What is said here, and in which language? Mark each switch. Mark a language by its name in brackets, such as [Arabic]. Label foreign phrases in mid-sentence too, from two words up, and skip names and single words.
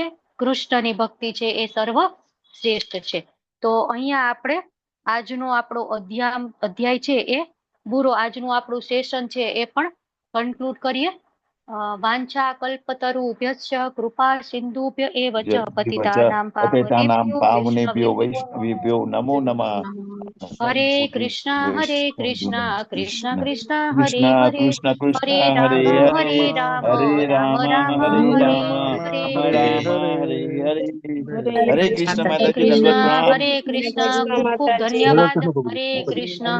[Gujarati] કૃષ્ણની ભક્તિ છે એ સર્વશ્રેષ્ઠ છે. તો અહીંયા આપણે આજનો આપણો અધ્યાય છે એ પૂરો, આજનું આપણું સેશન છે એ પણ કન્ક્લુડ કરીએ. [Sanskrit] વાંછા કલ્પતરુભ્યશ્ચ કૃપા સિંધુભ્ય એવ ચ પતિતાનાં પાવનેભ્યો પાવનેભ્યો વૈષ્ણવેભ્યો નમો નમઃ. હરે કૃષ્ણ કૃષ્ણ કૃષ્ણ હરે કૃષ્ણ હરે કૃષ્ણ કૃષ્ણ હરે હરે રામ હરે રામ હરે રામ રામ રામ હરે હરે રામ હરે રામ રામ હરે હરે હરે કૃષ્ણ હરે [Gujarati] માતાજી દંડવત કૃષ્ણ પ્રણામ. ખૂબ ખૂબ ધન્યવાદ હરે કૃષ્ણ